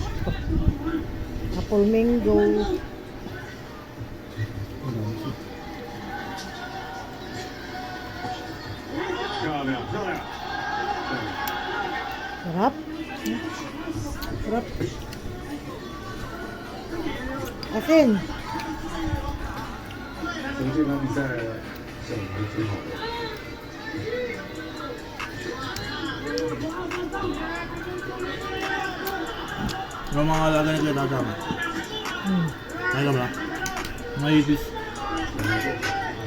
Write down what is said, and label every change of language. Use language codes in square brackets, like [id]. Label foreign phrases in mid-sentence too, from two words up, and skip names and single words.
[tl] Apple mango. Sarap. Sarap. Asin. [zh] 重庆他比赛整的挺好的。 [tl] Yung mga alaga nila tatama. Kaya ka ba? May ibis.